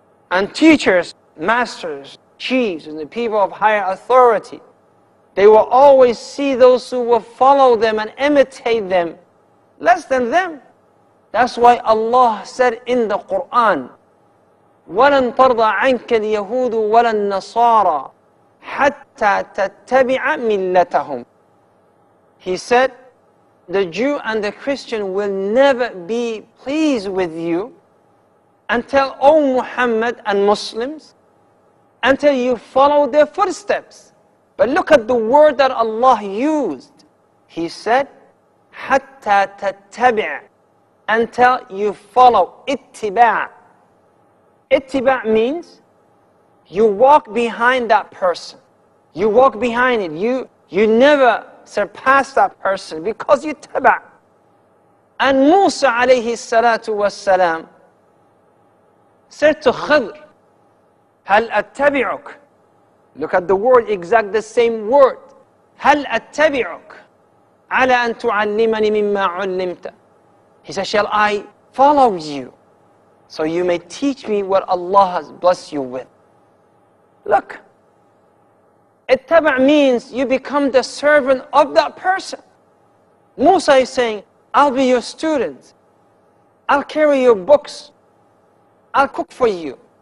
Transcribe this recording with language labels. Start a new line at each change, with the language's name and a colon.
English: And teachers, masters, chiefs, and the people of higher authority, they will always see those who will follow them and imitate them less than them. That's why Allah said in the Qur'an,
Arabic: وَلَن تَرْضَى عَنْكَ الْيَهُودُ وَلَا النَّصَارَى حَتَّى تَتَّبِعَ مِلَّتَهُمْ.
English: He said, the Jew and the Christian will never be pleased with you until, O Muhammad and Muslims, until you follow their footsteps. But look at the word that Allah used. He said,
Arabic: حَتَّى تَتَّبِعَ,
English: until you follow. Ittiba'. Ittiba' means you walk behind that person. You walk behind it. You never surpass that person because you taba'. And Musa alayhi salatu wassalam said to Khidr,
Arabic: هل أتبعك.
English: Look at the word, exact the same word.
Arabic: هل أتبعك على أن تعلمني مما علمت.
English: He said, shall I follow you so you may teach me what Allah has blessed you with? Look, ittaba' means you become the servant of that person. Musa is saying, I'll be your student. I'll carry your books. I'll cook for you.